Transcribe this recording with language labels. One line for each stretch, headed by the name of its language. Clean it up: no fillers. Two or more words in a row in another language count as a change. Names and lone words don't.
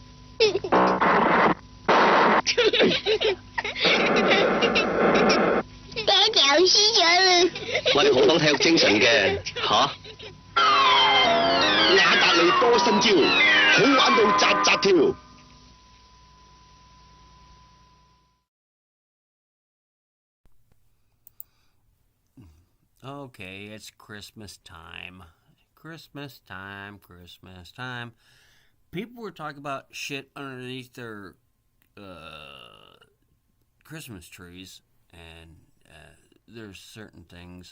Cantonese: 爹哋好輸咗啦！我哋好講體育精神嘅吓。雅達利多新招，好玩到扎扎跳。
English: Okay, it's Christmas time. Christmas time, Christmas time. People were talking about shit underneath their Christmas trees, and there's certain things.